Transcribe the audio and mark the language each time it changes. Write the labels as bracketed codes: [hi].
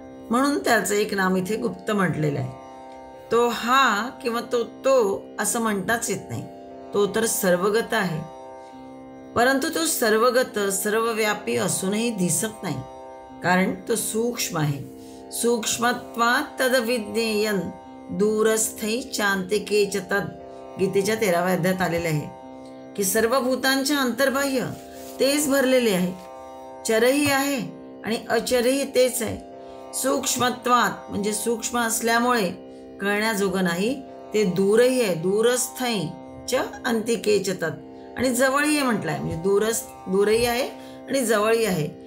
[mr] म्हणून त्याचं एक नाम इथे गुप्त म्हटलेलं आहे. तो हा किंवा तो असं म्हणताच येत नाही. तो तर सर्वगत आहे, परंतु तो सर्वगत सर्वव्यापी असूनही दिसत नाही, कारण तो सूक्ष्म आहे. [sa] सूक्ष्मत्वात् तद्विज्ञेयं दूरस्थै चान्तिके च तद्. [mr] गीतेच्या 13व्या अध्यायात आलेले आहे की सर्व भूतांच्या अंतर्बाह्य तेच भरलेले आहे. चरही आहे आणि अचरही तेच आहे. सूक्ष्मत्वात म्हणजे सूक्ष्म असल्यामुळे कळण्याजोगं नाही, ते दूरही आहे. दूरस्थै च अंतिके च तत्. आणि जवळही आहे म्हटलंय, म्हणजे दूरही आहे आणि जवळही आहे.